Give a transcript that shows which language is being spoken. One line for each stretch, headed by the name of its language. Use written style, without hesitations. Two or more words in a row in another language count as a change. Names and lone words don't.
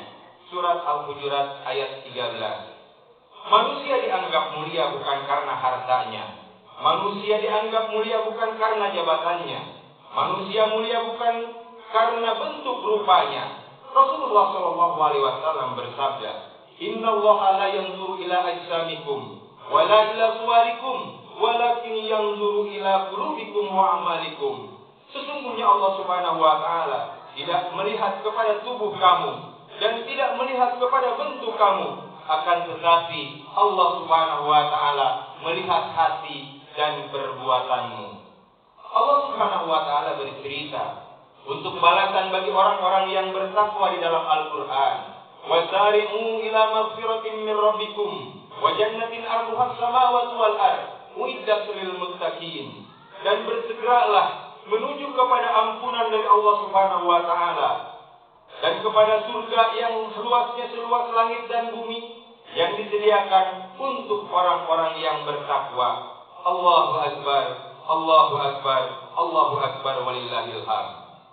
Indonesian: Surat Al-Hujurat ayat 13. Manusia dianggap mulia bukan karena hartanya. Manusia dianggap mulia bukan karena jabatannya. Manusia mulia bukan karena bentuk rupanya. Rasulullah SAW bersabda,
Arabic: إن الله لا ينظر إلى أجسامكم ولا إلى صوركم ولكن ينظر إلى قلوبكم وأعمالكم.
Indonesian: Sesungguhnya Allah
Arabic: سبحانه وتعالى
Indonesian: tidak melihat kepada tubuh kamu dan tidak melihat kepada bentuk kamu, akan tetapi Allah
Arabic: سبحانه وتعالى
Indonesian: melihat hati dan perbuatanmu. Allah
Arabic: سبحانه وتعالى
Indonesian: bercerita untuk balasan bagi orang-orang yang bertakwa di dalam Al-Quran.
Arabic: وسارعوا إلى مغفرة من ربكم وجنة عرضها السماوات والأرض أعدت للمتقين.
Indonesian: Dan bersegeralah menuju kepada ampunan dari Allah
Arabic: سبحانه وتعالى
Indonesian: dan kepada surga yang luasnya seluas langit dan bumi, yang disediakan untuk orang-orang yang bertakwa.
Arabic: الله أكبر الله أكبر الله أكبر ولله الحمد.